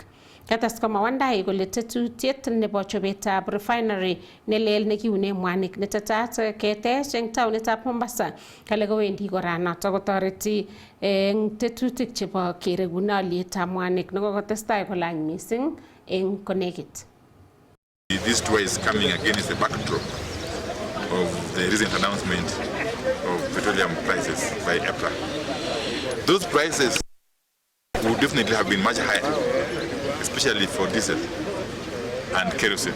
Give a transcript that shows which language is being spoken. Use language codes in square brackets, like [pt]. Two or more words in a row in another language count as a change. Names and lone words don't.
[kln] Kates komwa Wandayi kole tetutiet nebo chobetab refinery nelel nekiune mwanik netetat ketech eng taonitab Mombasa kale kowendi kora noto kotoreti eng tetutik chebo kerekune alyetab mwanik nekokotestai kolany mising eng konekit. [en] This tour is coming against the backdrop of the recent announcement of petroleum prices by EPRA. Those prices would definitely have been much higher, especially for diesel and kerosene.